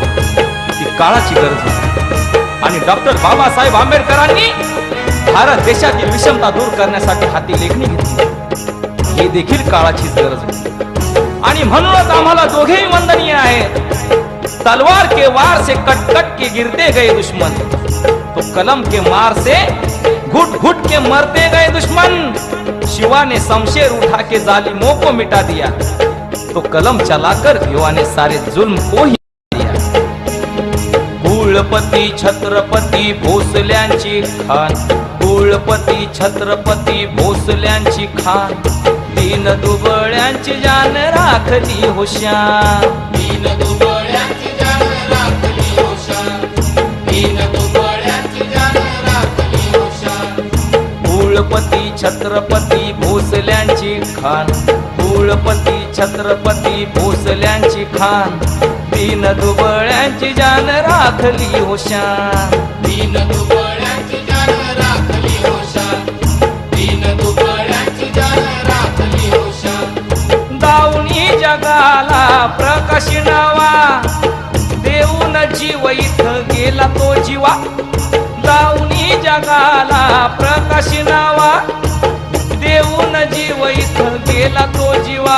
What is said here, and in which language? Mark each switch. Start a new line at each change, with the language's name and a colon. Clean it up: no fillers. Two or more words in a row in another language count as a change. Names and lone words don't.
Marathi: ती काळाची गरज होती आणि डॉक्टर बाबासाहेब आंबेडकरांनी भारत देशातील विषमता दूर करण्यासाठी हाती लेखणी घेतली. ही देखील काळाचीच गरज होती आणि म्हणूनच आम्हाला दोघेही वंदनीय आहेत.
Hindi: तलवार के वार से कट कट के गिरते गए दुश्मन, तो कलम के मार से घुट घुट के मरते गए दुश्मन. शिवा ने शमशेर उठा के जालिमों को मिटा दिया, तो कलम चलाकर भिवा ने सारे जुल्म को ही दिया.
Marathi: कुळपती छत्रपती भोसल्यांची खान, कुळपती छत्रपती भोसल्यांची खान, दीन दुबळ्यांची जान राखली होशान. दीन दुबळ्यांची जान राखली होशान, दीन दुबळ्यांची जान राखली होशान. कुळपती छत्रपती भोसल्यांची खान, कुळपती छत्रपती भोसल्यांची खान, दीन दुबळ्यांची जान राखली होशान. दीन दुबळ्यांची जान राखली होशान, दीन दुबळ्यांची जान राखली होशान. दावणी जगाला प्रकाश नावा, देऊन जीव इथं गेला तो जीवा. दावणी जगाला प्रकाश नावा, देऊन जीव इथं गेला तो जीवा.